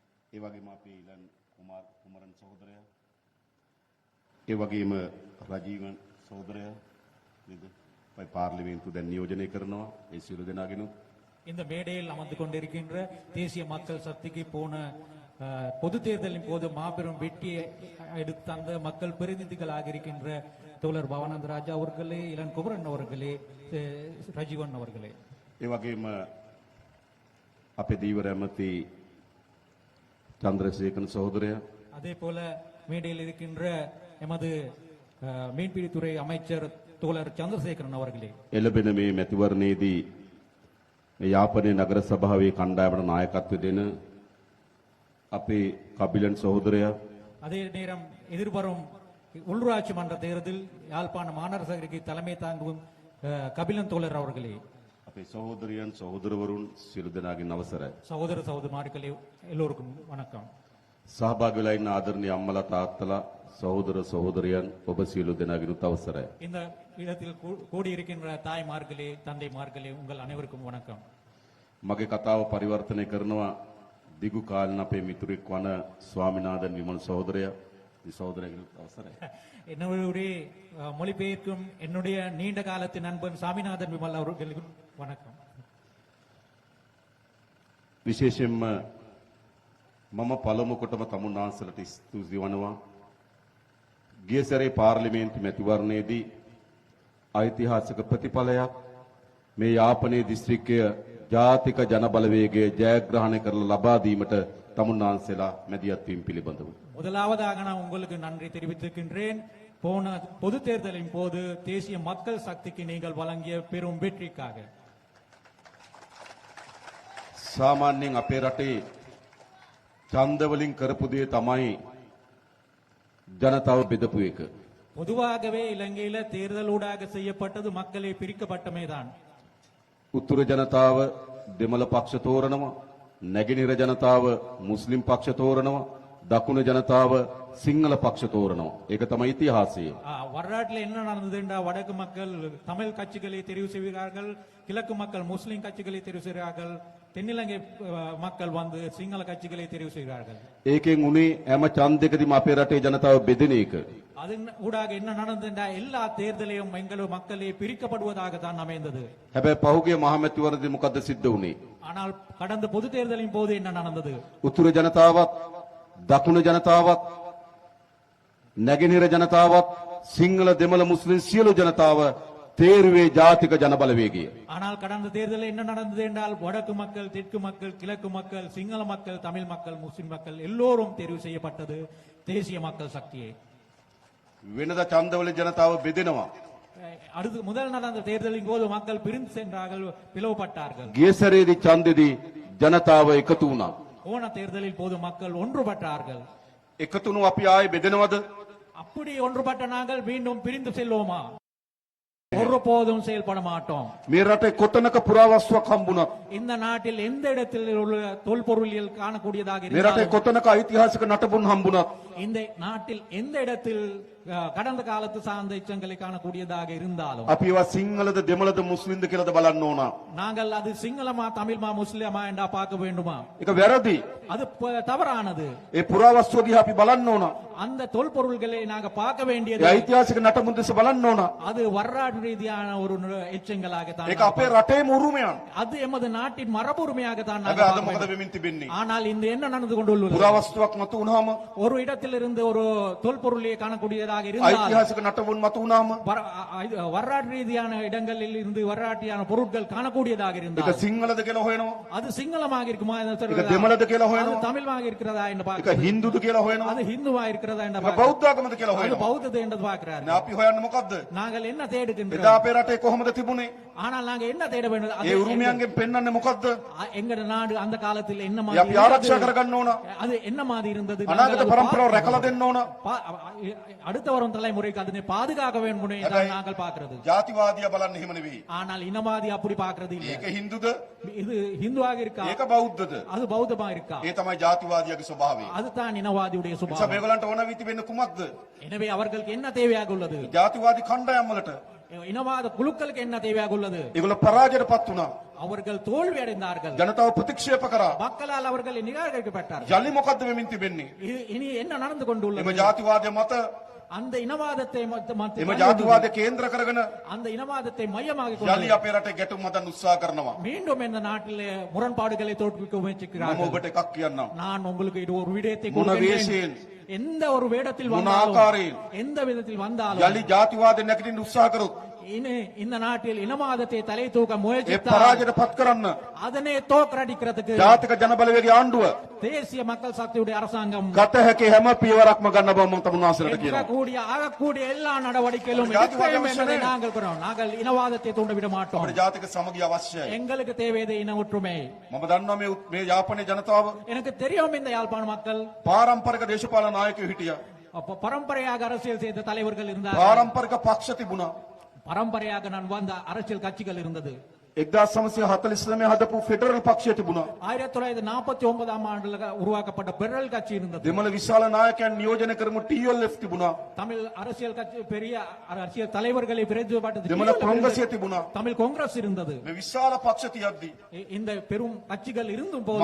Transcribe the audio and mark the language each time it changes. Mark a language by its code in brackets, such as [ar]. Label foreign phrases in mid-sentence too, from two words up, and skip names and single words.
[si] ඒ වගේම අපේ ඉලන් කුමරන් සහෝදරයා, ඒ වගේම රජීවන් සහෝදරයා නේද? අපි පාර්ලිමේන්තුව දැන් නියෝජනය කරනවා. ඒ සියලු දෙනාගෙනුත් [ta] இந்த மேடையில் அமர்ந்து கொண்டிருக்கின்ற தேசிய மக்கள் சக்திக்கு போன பொது தேர்தலின் போது மாபெரும் வெற்றியை எடுத்து தந்த மக்கள் பிரதிநிதிகளாக இருக்கின்ற தோழர் பவானந்த ராஜா அவர்களே, இளன் குமரன் அவர்களே, ரஜீவன் அவர்களே, [si] ඒ වගේම අපේ දීවර ඇමති චන්ද්‍රසේකරන් සහෝදරයා, [ta] அதே போல மேடையில் இருக்கின்ற எமது மீன்பிடித்துறை அமைச்சர் தோழர் சந்திரசேகரன் அவர்களே, [si] එළබෙන මේ මැතිවරණයේදී මේ යාපනයේ නගර සභාවේ කණ්ඩායමට නායකත්වය දෙන අපේ කබිලන් සහෝදරයා, [ta] அதே நேரம் எதிர்வரும் உள்ளூராட்சி மன்ற தேர்தலில் யாழ்ப்பாண மாநகர சபைக்கு தலைமை தாங்கும் கபிலன் தோழர் அவர்களே, [si] අපේ සහෝදරයන් සහෝදරවරුන් සියලු දෙනාගෙන් අවසරයි. [ta] சகோதர சகோதரிமார்களே, எல்லோருக்கும் வணக்கம். [si] සහභාගී වෙලා ඉන්න ආදරණීය අම්මලා තාත්තලා සහෝදර සහෝදරයන් ඔබ සියලු දෙනාගෙනුත් අවසරයි. [ta] இந்த இடத்தில் கூடியிருக்கின்ற தாய்மார்களே, தந்தைமார்களே, உங்கள் அனைவருக்கும் வணக்கம். [si] මගේ කතාව පරිවර්තනය කරනවා දිගු කාලන අපේ මිතුරෙක් වන ස්වාමිනාදන් විමල් සහෝදරයා. මේ සහෝදරයාගෙනුත් අවසරයි. [ta] என்னுடைய மொழிபெயர்க்கும் என்னுடைய நீண்ட காலத்து நண்பன் சாமிநாதன் விமல் அவர்களுக்கும் வணக்கம். [si] විශේෂයෙන්ම මම පළමු කොටම තමුන්නාන්සලට ස්තුති වනවා. ගිය සැරේ පාර්ලිමේන්තු මැතිවරණයේදී ඓතිහාසික ප්‍රතිඵලයක් මේ යාපනයේ දිස්ත්‍රික්කය ජාතික ජනබලවේගයේ ජයග්‍රහණය කරලා ලබා දීමට තමුන්නාන්සලා මැදිහත් වීම පිළිබඳව [ta] முதலாவதாக நான் உங்களுக்கு நன்றி தெரிவித்திருக்கின்றேன். போன பொது தேர்தலின் போது தேசிய மக்கள் சக்திக்கு நீங்கள் வழங்கிய பெரும் வெற்றிக்காக. [si] සාමාන්‍යයෙන් අපේ රටේ ඡන්ද වලින් කරපු දේ තමයි ජනතාව බෙදපු එක. [ta] பொதுவாகவே இலங்கையில தேர்தலூடாக செய்யப்பட்டது மக்களை பிரிக்கப்பட்டமைதான். [si] උතුර ජනතාව දෙමළ පක්ෂ තෝරනවා, නැගෙනහිර ජනතාව මුස්ලිම් පක්ෂ තෝරනවා, දකුණු ජනතාව සිංහල පක්ෂ තෝරනවා. ඒක තමයි ඉතිහාසය. [ta] வரலாற்றில் என்ன நடந்ததுண்டா, வடக்கு மக்கள் தமிழ் கட்சிகளை தெரிவு செய்கிறார்கள், கிழக்கு மக்கள் முஸ்லிம் கட்சிகளை தெரிவு செய்கிறார்கள், தென்னிலங்கை மக்கள் வந்து சிங்கள கட்சிகளை தெரிவு செய்கிறார்கள். [si] ඒකෙන් උනේ හැම ඡන්දයකදීම අපේ රටේ ජනතාව බෙදෙන එක. [ta] அதன் ஊடாக என்ன நடந்ததுண்டா, எல்லா தேர்தலையும் எங்கள் மக்களே பிரிக்கப்படுவதாக தான் அமைந்தது. [si] හැබැයි පහුගිය මහමැතිවරණදී මොකද්ද සිද්ධ වුනේ? [ta] ஆனால் கடந்த பொது தேர்தலின் போது என்ன நடந்தது? [si] උතුර ජනතාවත්, දකුණු ජනතාවත්, නැගෙනහිර ජනතාවත්, සිංහල දෙමළ මුස්ලිම් සියලු ජනතාව තේරුවේ ජාතික ජනබලවේගය. [ta] ஆனால் கடந்த தேர்தலில் என்ன நடந்தது என்றால், வடக்கு மக்கள், தெற்கு மக்கள், கிழக்கு மக்கள், சிங்கள மக்கள், தமிழ் மக்கள், முஸ்லிம் மக்கள் எல்லோரும் தெரிவு செய்யப்பட்டது தேசிய மக்கள் சக்தியை. [si] වෙනද ඡන්දවල ජනතාව බෙදෙනවා. [ta] அடுத்து முதல் நடந்த தேர்தலின் போது மக்கள் பிரிந்து சென்றார்கள், பிளவுபட்டார்கள். [si] ගිය සැරේදී ඡන්දෙදී ජනතාව එකතු වුණා. [ta] போன தேர்தலில் போது மக்கள் ஒன்றுபட்டார்கள். [si] එකතුණු අපි ආයේ බෙදෙනවද? [ta] அப்படி ஒன்றுபட்ட நாங்கள் மீண்டும் பிரிந்து செல்வோமா? ஒருபோதும் செயல்பட மாட்டோம். [si] මේ රටේ කොතනක පුරාවස්තුවක් හම්බුණත්, [ta] இந்த நாட்டில் எந்த இடத்தில் உள்ள தொல்பொருளியல் காணக்கூடியதாக [si] මේ රටේ [ta] இருந்தாலும், [si] කොතනක ඓතිහාසික නටබුන් හම්බුණත්, [ta] இந்த நாட்டில் எந்த இடத்தில் கடந்த காலத்து சார்ந்த எச்சங்களை காணக்கூடியதாக இருந்தாலும், [si] අපි ඒවා සිංහලද දෙමළද මුස්ලිම්ද කියලාද බලන්න ඕන. [ta] நாங்கள் அது சிங்களமா தமிழ்மா முஸ்லிமா என்றா பார்க்க வேண்டுமா? [si] ඒක වැරදි. [ta] அது தவறானது. [si] ඒ පුරාවස්තුව දිහා අපි බලන්න ඕන. [ta] அந்த தொல்பொருள்களை நாங்க பார்க்க வேண்டியது, [si] ඒ ඓතිහාසික නටබුන් දිහා බලන්න ඕන. [ta] அது வரலாற்று ரீதியான ஒரு எச்சங்களாக தான். [si] ඒක අපේ රටේම උරුමයක්. [ta] அது எமது நாட்டின் மரபுரிமையாக தான். [si] හැබැයි අද මොකද වෙමින් තිබෙන්නේ? [ta] ஆனால் இந்த என்ன நடந்து கொண்டுள்ளது? [si] පුරාවස්තුවක් මතු වුණාම, [ta] ஒரு இடத்தில் இருந்து ஒரு தொல்பொருளை காணக்கூடியதாக இருந்தால், [si] ඓතිහාසික නටබුන් මතු වුණාම, [ta] வரலாற்று ரீதியான இடங்களில் இருந்து வரலாற்றியான பொருட்கள் காணக்கூடியதாக [si] ඒක [ta] இருந்தால், [si] සිංහලද කියලා හොයනවා. [ta] அது சிங்களமாக இருக்குமா என்று [si] ඒක [ta] சொல்றதா? [si] දෙමළද කියලා [ta] அது [si] හොයනවා. [ta] தமிழ்மாக இருக்கிறதா என்று [si] ඒක [ta] பார்க்கிறார். [si] හින්දුද කියලා හොයනවා. [ta] அது ஹிந்துவா இருக்கிறதா என்று [si] ඒක [ta] பார்க்கிறார். [si] බෞද්ධ ආගමද කියලා [ta] அது [si] හොයනවා. [ta] பௌத்தது என்று பார்க்கிறார். [si] දැන් අපි හොයන්නේ මොකද්ද? [ta] நாங்கள் என்ன [si] එදා [ta] தேடுகின்றோம்? [si] අපේ රටේ කොහොමද තිබුණේ? [ta] ஆனால் நாங்க என்ன தேட வேண்டும்? அது [si] ඒ උරුමයන්ගෙන් පෙන්වන්නේ මොකද්ද? [ta] எங்கட நாடு அந்த காலத்தில் என்ன [si] ඒ [ta] மாதிரி [si] අපි ආරක්ෂා [ta] இருந்தது? [si] කරගන්න ඕන. [ta] அது என்ன மாதிரி இருந்தது? [si] අනාගත [ta] நாங்கள் அதை [si] පරම්පරාව [ta] பார்க்க [si] රැකලා [ta] வேண்டும். [si] දෙන්න ඕන. [ta] அடுத்த வரும் தலைமுறைக்கு அதனை பாதுகாக்க வேண்டும் என்று நாங்கள் பார்க்கிறது. [si] ජාතිවාදියා බලන්න එහෙම නෙවෙයි. [ta] ஆனால் இனவாதி அப்படி பார்க்கிறது இல்லை. [si] ඒක හින්දුද? [ta] இது ஹிந்துவாக இருக்கா? [si] ඒක බෞද්ධද? [ta] அது பௌத்தமா இருக்கா? [si] ඒ තමයි ජාතිවාදියාගේ ස්වභාවය. [ta] அதுதான் இனவாதியுடைய [si] නිසා [ta] சுபாவம். [si] මේගොල්ලන්ට ඕන වී තිබෙන්නේ කුමක්ද? [ta] எனவே அவர்களுக்கு என்ன தேவையாக உள்ளது? [si] ජාතිවාදී කණ්ඩායම් වලට [ta] இனவாத குழுக்களுக்கு என்ன தேவையாக உள்ளது? [si] ඒගොල්ලෝ පරාජයටපත් වුණා. [ta] அவர்கள் தோல்வி அடைந்தார்கள். [si] ජනතාව ප්‍රතික්ෂේප කරා. [ta] மக்களால் அவர்கள் நிராகரிக்கப்பட்டார்கள். [si] යලි මොකද්ද වෙමින් තිබෙන්නේ? [ta] இனி என்ன நடந்து கொண்டுள்ளது? [si] එම ජාතිවාදය මත [ta] அந்த இனவாதத்தை [si] එම ජාතිවාදය කේන්ද්‍ර කරගෙන [ta] அந்த இனவாதத்தை மையமாக [si] යලි [ta] கொண்டு [si] අපේ රටේ ගැටුම් හදන්න උත්සාහ කරනවා. [ta] மீண்டும் இந்த நாட்டிலே முரண்பாடுகளை தோற்றுவிக்க [si] මම [ta] முயற்சிக்கிறார்கள். [si] ඔබට එකක් කියන්නම්. [ta] நான் உங்களுக்கு இது ஒரு விடயத்தை [si] මොන [ta] கொடுக்கின்றேன். [si] වේශයෙන් [ta] எந்த ஒரு வேடத்தில் [si] මොන [ta] வந்தாலும் [si] ආකාරයෙන් [ta] எந்த விதத்தில் வந்தாலும் [si] යලි ජාතිවාදය නැගිටින්න උත්සාහ කරොත් [ta] இந்த நாட்டில் இனவாதத்தை தலை தூக்க [si] ඒ [ta] முயற்சித்தால் [si] පරාජයටපත් කරන්න [ta] அதனை தோற்கடிக்கிறதுக்கு [si] ජාතික ජනබලවේගයේ ආණ්ඩුව [ta] தேசிய மக்கள் சக்தியுடைய அரசாங்கம் [si] ගත හැකි හැම පියවරක්ම ගන්න බව මම තමුන්වහන්සේලාට කියනවා. [ta] எடுக்கக்கூடிய ஆகக்கூடிய எல்லா நடவடிக்கைகளும் ஜாதிவாத எடுப்பேன் என்பதை அவசியம் நாங்கள் கூறுகிறோம். நாங்கள் இனவாதத்தை தூண்டிவிட மாட்டோம். [si] අපේ ජාතික සමගිය අවශ්‍යයි. [ta] எங்களுக்கு தேவையது இன ஒற்றுமை. [si] මම දන්නවා මේ යාපනයේ ජනතාව [ta] எனக்கு தெரியும் இந்த யாழ்ப்பாண மக்கள் [si] පාරම්පරික දේශපාලන නායකයෝ හිටියා. [ta] அப்ப பரம்பரையாக அரசியல் செய்த தலைவர்கள் இருந்தார்கள். [si] පාරම්පරික පක්ෂ තිබුණා. [ta] பரம்பரையாக நான் வந்த அரசியல் கட்சிகள் இருந்தது. [si] 1949 හදපු ෆෙඩරල් පක්ෂය තිබුණා. [ta] 1949ஆம் ஆண்டுல உருவாக்கப்பட்ட பெரல் கட்சி இருந்தது. [si] දෙමළ විශාල නායකයන් නියෝජනය කරමු TLF තිබුණා. [ta] தமிழ் அரசியல் கட்சி பெரிய அரசியல் தலைவர்களை பிரதிநிதித்துவப்படுத்தி [si] දෙමළ කොංග්‍රසය තිබුණා. [ta] தமிழ் காங்கிரஸ் இருந்தது. [si] මේ විශාල පක්ෂ තියද්දි [ta] இந்த பெரும் கட்சிகள் இருந்தும் போது